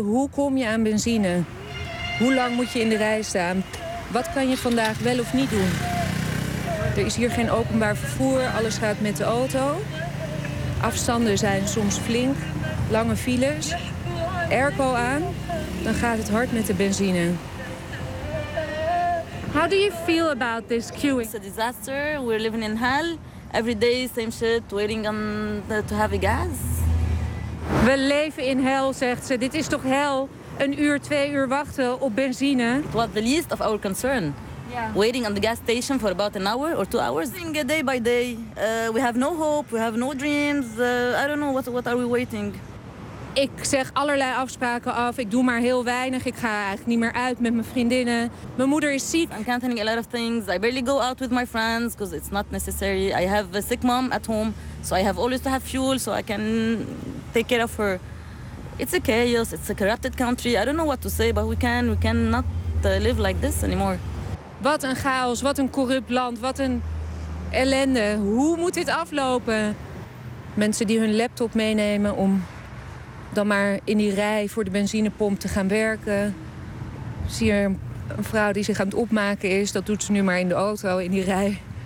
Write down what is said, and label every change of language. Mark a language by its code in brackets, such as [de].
[nl] Hoe kom je aan benzine? Hoe lang moet je in de rij staan? Wat kan je vandaag wel of niet doen? Er is hier geen openbaar vervoer. Alles gaat met de auto. Afstanden zijn soms flink. Lange files, airco aan, dan gaat het hard met de benzine. [en] How do you feel about this queue? It's a disaster. We're living in hell. Every day same shit, waiting on to have a gas. [nl] We leven in hell, zegt ze. Dit is toch hel? Een uur, twee uur wachten op benzine. [en] It was the least of our concern. Yeah. Waiting on the gas station for about an hour or 2 hours. Day by day, we have no hope, we have no dreams. I don't know what are we waiting. [nl] Ik zeg allerlei afspraken af. Ik doe maar heel weinig. Ik ga eigenlijk niet meer uit met mijn vriendinnen. Mijn moeder is ziek. [en] I'm canceling a lot of things. I barely go out with my friends because it's not necessary. I have a sick mom at home, so I have always to have fuel so I can take care of her. It's a chaos. It's a corrupted country. I don't know what to say, but we cannot live like this anymore. [nl] Wat een chaos, wat een corrupt land, wat een ellende. Hoe moet dit aflopen? Mensen die hun laptop meenemen om dan maar in die rij voor de benzinepomp te gaan werken. Ik zie er een vrouw die zich aan het opmaken is. Dat doet ze nu maar in de auto, in die rij.